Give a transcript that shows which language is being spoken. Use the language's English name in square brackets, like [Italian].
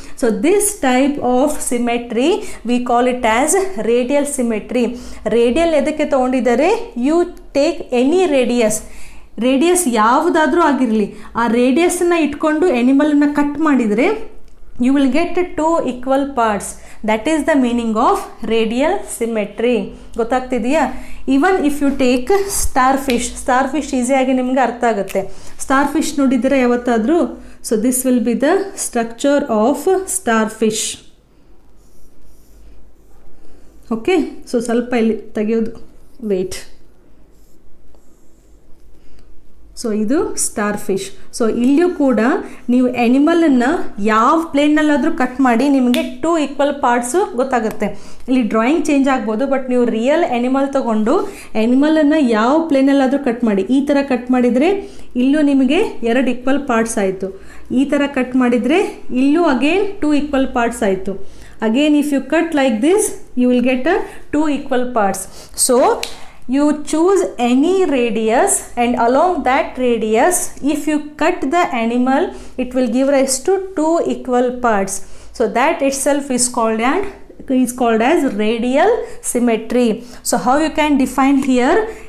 [English] So this type of symmetry we call it as radial symmetry. [Kannada] Radial ಎದಕ್ಕೆ ತೊಗೊಂಡಿದ್ದಾರೆ? [English] you take any radius [Kannada] ಯಾವುದಾದ್ರೂ ಆಗಿರಲಿ, ಆ ರೇಡಿಯಸ್ನ ಇಟ್ಕೊಂಡು ಆ್ಯನಿಮಲನ್ನು cut ಮಾಡಿದರೆ [English] you will get 2 equal parts. That is the meaning of radial symmetry. [Kannada] ಗೊತ್ತಾಗ್ತಿದೆಯಾ? [English] even if you take starfish [Kannada] ಈಸಿಯಾಗಿ ನಿಮ್ಗೆ ಅರ್ಥ ಆಗುತ್ತೆ. ಸ್ಟಾರ್ ಫಿಶ್ ನೋಡಿದರೆ ಯಾವತ್ತಾದರೂ? [English] So this will be the structure of starfish. [Kannada] Okay, so ಸ್ವಲ್ಪ ಇಲ್ಲಿ ತೆಗೆಯೋದು wait. So ಇದು ಸ್ಟಾರ್ ಫಿಶ್. ಸೊ ಇಲ್ಲಿಯೂ ಕೂಡ ನೀವು ಆ್ಯನಿಮಲನ್ನು ಯಾವ ಪ್ಲೇನ್ನಲ್ಲಾದರೂ ಕಟ್ ಮಾಡಿ ನಿಮಗೆ 2 ಈಕ್ವಲ್ ಪಾರ್ಟ್ಸು ಗೊತ್ತಾಗುತ್ತೆ. ಇಲ್ಲಿ ಡ್ರಾಯಿಂಗ್ ಚೇಂಜ್ ಆಗ್ಬೋದು, ಬಟ್ ನೀವು ರಿಯಲ್ ಆ್ಯನಿಮಲ್ ತೊಗೊಂಡು ಆ್ಯನಿಮಲನ್ನು ಯಾವ ಪ್ಲೇನಲ್ಲಾದರೂ ಕಟ್ ಮಾಡಿ. ಈ ಥರ ಕಟ್ ಮಾಡಿದರೆ ಇಲ್ಲೂ ನಿಮಗೆ 2 ಈಕ್ವಲ್ ಪಾರ್ಟ್ಸ್ ಆಯಿತು. ಈ ಥರ ಕಟ್ ಮಾಡಿದರೆ ಇಲ್ಲೂ ಅಗೇನ್ 2 ಈಕ್ವಲ್ ಪಾರ್ಟ್ಸ್ ಆಯಿತು. [English] Again if you cut like this you will get 2 equal parts. So you choose any radius, and along that radius if you cut the animal it will give rise to 2 equal parts. So that itself is called as radial symmetry. So how you can define here?